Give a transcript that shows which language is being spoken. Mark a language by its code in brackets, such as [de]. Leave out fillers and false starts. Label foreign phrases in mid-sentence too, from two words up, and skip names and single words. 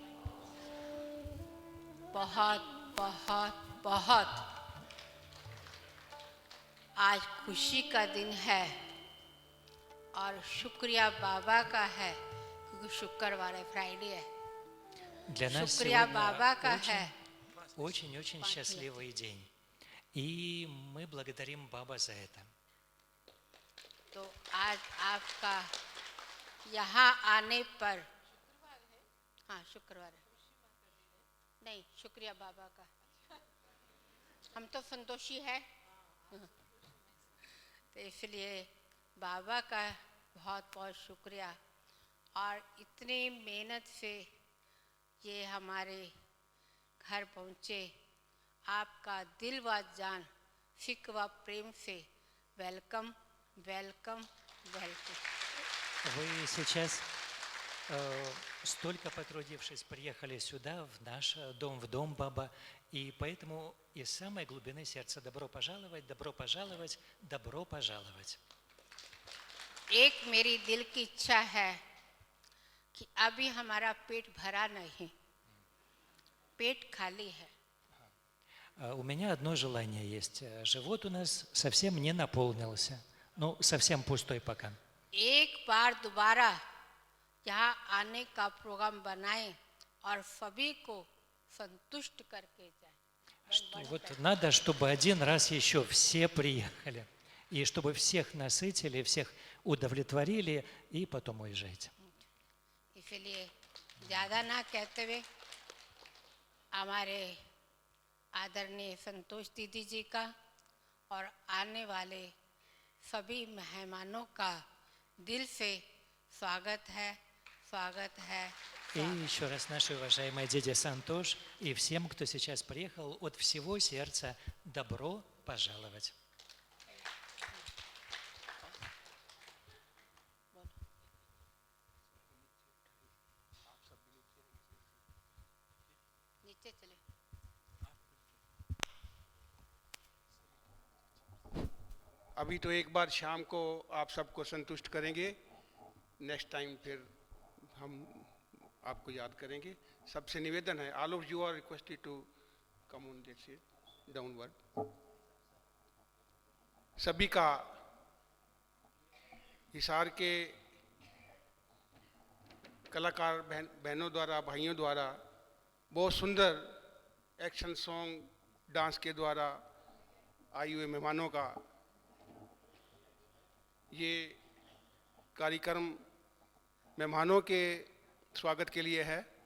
[hi] बहुत बहुत बहुत आज खुशी का दिन है और शुक्रिया बाबा का है, क्योंकि शुक्रवार है, फ्राइडे है। [ru] Для нас [hi] शुक्रिया बाबा का [ru] сегодня [hi] है। [ru] очень-очень счастливый день. И мы благодарим Баба за это. [hi] तो आज आपका यहाँ आने पर, हाँ शुक्रवार है, नहीं शुक्रिया बाबा का, हम तो संतोषी है, तो इसलिए बाबा का बहुत बहुत शुक्रिया। और इतनी मेहनत से ये हमारे घर पहुँचे, आपका दिल व जान फिक्र व प्रेम से [en] welcome welcome welcome. [ru] Вы сейчас, столько потрудившись, приехали сюда, в наш дом, в дом Баба, и поэтому из самой глубины сердца добро пожаловать, добро пожаловать, добро пожаловать. [hi] एक मेरी दिल की इच्छा है कि अभी हमारा पेट भरा नहीं, पेट खाली है। [ru] У меня одно желание есть. Живот у нас совсем не наполнился. Ну, совсем пустой пока. [hi] एक बार दोबारा यहाँ आने का प्रोग्राम बनाएं और सभी को संतुष्ट करके जाएं। [ru] Вот надо, чтобы один раз еще все приехали. И чтобы всех насытили, всех удовлетворили, и потом уезжайте. [hi] इसलिए ज़्यादा ना कहते हुए हमारे आदरणीय संतोष दीदी जी का और आने वाले सभी मेहमानों का दिल से स्वागत है, स्वागत है। [ru] И еще раз наши уважаемые дядя Сантош и всем, кто сейчас приехал, от всего сердца добро пожаловать. [hi] नीचे चले। अभी तो एक बार शाम को आप सबको संतुष्ट करेंगे, [en] next time [hi] फिर हम आपको याद करेंगे। सबसे निवेदन है, [en] all of you are requested to come on that seat downward. [hi] सभी का हिसार के कलाकार बहनों द्वारा, भाइयों द्वारा बहुत सुंदर [en] action song dance [hi] के द्वारा आए हुए मेहमानों का ये कार्यक्रम मेहमानों के स्वागत के लिए है।